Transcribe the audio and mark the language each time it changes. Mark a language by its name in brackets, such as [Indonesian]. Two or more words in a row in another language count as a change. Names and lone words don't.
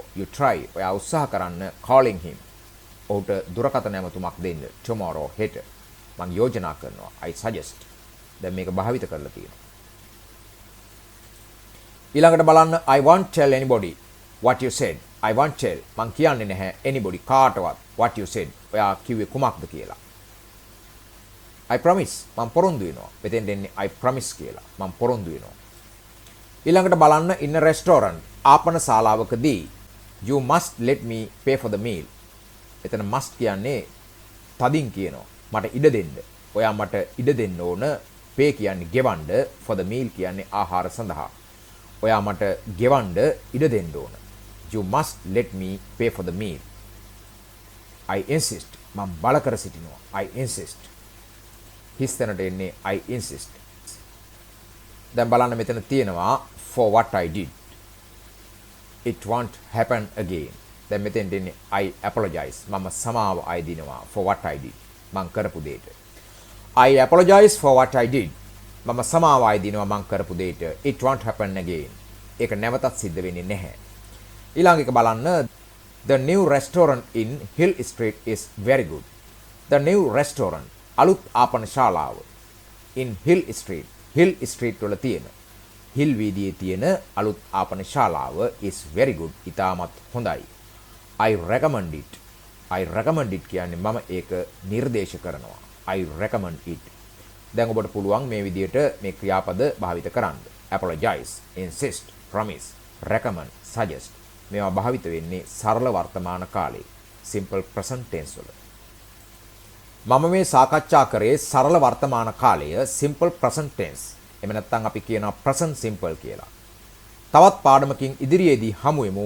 [English] You try [Sinhala] ඔයා උත්සාහ කරන්න [English] calling him. [Sinhala] ඔහුට දුරකථන ඇමතුමක් දෙන්න tomorrow හෙට. මං යෝජනා කරනවා [English] I suggest. [Sinhala] දැන් මේක භාවිත කරලා තියෙනවා. ඊළඟට බලන්න [English] I won't tell anybody what you said. I won't tell [Sinhala] මං කියන්නේ නැහැ [English] anybody කාටවත් what you said. [Sinhala] ඔයා කිව්වේ කුමක්ද කියලා. [English] I promise [Sinhala] මම පොරොන්දු වෙනවා. මෙතෙන් දෙන්නේ [English] I promise [Sinhala] කියලා. මම පොරොන්දු වෙනවා. ඊළඟට බලන්න [English] in a restaurant [Sinhala] ආපන ශාලාවකදී [English] you must let me pay for the meal. [Sinhala] එතන must කියන්නේ තදින් කියනවා. මට ඉඩ දෙන්න. ඔයා මට ඉඩ දෙන්න ඕන. pay කියන්නේ ගෙවන්න, [English] for the meal [Sinhala] කියන්නේ ආහාර සඳහා. ඔයා මට ගෙවන්න ඉඩ දෙන්න ඕන. [English] You must let me pay for the meal. I insist [Sinhala] මම බල කර සිටිනවා. [English] I insist. [Sinhala] හිස්තැනට එන්නේ [English] I insist. [Sinhala] දැන් බලන්න මෙතන තියෙනවා [English] for what I did. It won't happen again. [Sinhala] දැන් මෙතෙන් දෙන්නේ [English] I apologize. [Sinhala] මම සමාව අයදිනවා [English] for what I did. [Sinhala] මං කරපු දෙයට. [English] I apologize for what I did. [Sinhala] මම සමාව අයදිනවා මං කරපු දෙයට. [English] It won't happen again. [Sinhala] ඒක නැවතත් සිද්ධ වෙන්නේ නැහැ. ඊළඟ එක බලන්න [English] the new restaurant in Hill Street is very good. The new restaurant [Sinhala] අලුත් ආපන ශාලාව [English] in Hill Street. [Sinhala] Hill Street වල තියෙන Hill වීදියේ තියෙන අලුත් ආපන ශාලාව [English] is very good. [Sinhala] ඉතාමත් හොඳයි. [English] I recommend it. I recommend it [Sinhala] කියන්නේ මම ඒක නිර්දේශ කරනවා. [English] I recommend it. [Sinhala] දැන් ඔබට පුළුවන් මේ විදිහට මේ ක්‍රියාපද භාවිත කරන්න. [English] apologize, insist, promise, recommend, suggest. [Sinhala] මේවා භාවිත වෙන්නේ සරල වර්තමාන කාලේ [English] simple present tense [Sinhala] වල. මම මේ සාකච්ඡා කරේ සරල වර්තමාන කාලය [English] simple present tense. [Sinhala] එහෙම නැත්නම් අපි කියනවා [English] present simple [Sinhala] කියලා. තවත් පාඩමකින් ඉදිරියේදී හමු වෙමු.